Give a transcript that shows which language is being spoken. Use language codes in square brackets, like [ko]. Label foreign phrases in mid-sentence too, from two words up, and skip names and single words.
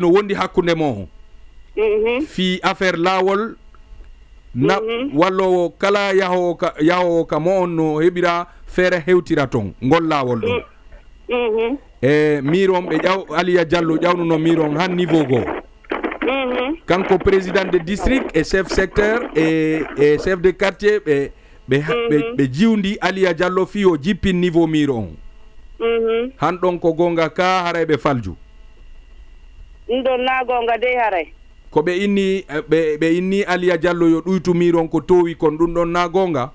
[ff] no wondi hakkude mo fi affaire lawol na wallowo kala yahowo ka mo on no heɓira feere hewtira ton ngol lawol ɗon e miron ɓe Aliya Diallo ƴawnuno miron han niveau goo kanko [fr] président de district et chef secteur et chef de quartier [ff] be jiwndi Aliya Diallo fi o jippin niveau miro on han ɗon ko gonga ka haray ɓe falju ɗon na gonga de haray ko ɓe inni Aliya Diallo yo ɗuytu miron ko towi kon ɗum ɗon na gonga